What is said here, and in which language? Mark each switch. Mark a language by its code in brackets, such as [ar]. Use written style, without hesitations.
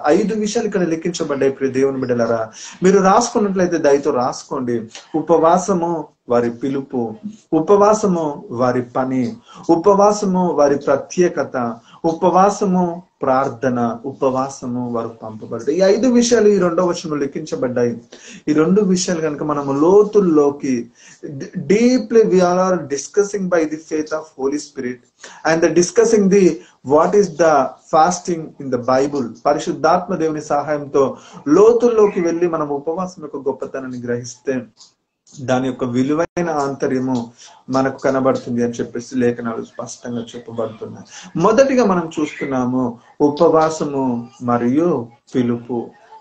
[te] 5 విషయాలు ఇక్కడ లెక్కించబడ్డాయి. ప్రియ దేవుని బిడ్డలారా, మీరు రాసుకున్నట్లయితే దయతో రాసుకోండి. ఉపవాసము వారి పిలుపు, ఉపవాసము వారి పని, ఉపవాసము వారి ప్రత్యేకత, ఉపవాసము ప్రార్థన, ఉపవాసము వారు పంపబడ్డాయి. ఈ 5 విషయాలు ఈ 2వ వచనంలో లెక్కించబడ్డాయి. ఈ 2 విషయాలు కనుక మనము లోతుల్లోకి [en] Deeply we are discussing by the faith of Holy Spirit and the discussing the what is the fasting in the Bible. [te] పరిశుద్ధాత్మ దేవుని సహాయంతో లోతుల్లోకి వెళ్ళి మనం ఉపవాసం యొక్క గొప్పతనాన్ని గ్రహిస్తే దాని యొక్క విలువైన ఆంతర్యము మనకు కనబడుతుంది అని చెప్పేసి లేఖనాలు స్పష్టంగా చెప్పబడుతున్నాయి. మొదటిగా మనం చూస్తున్నాము ఉపవాసము మరియు పిలుపు.